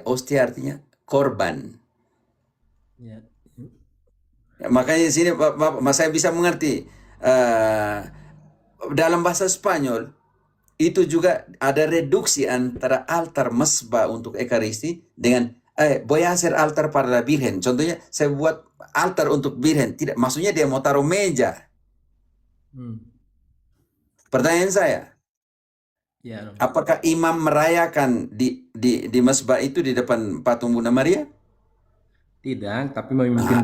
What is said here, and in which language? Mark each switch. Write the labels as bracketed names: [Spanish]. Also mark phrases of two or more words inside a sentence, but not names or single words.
[Indonesian] Ostia artinya korban. Ya. Ya, makanya di sini saya bisa mengerti dalam bahasa Spanyol itu juga ada reduksi antara altar mesbah untuk ekaristi dengan [Spanish] voy a hacer altar para la Virgen. [Indonesian] Contohnya saya buat altar untuk Virgen. Tidak, maksudnya dia mau taruh meja. Hmm. Pertanyaan saya, Ya, Romo. apakah imam merayakan di mesbah itu di depan patung Bunda Maria? Tidak, tapi memimpin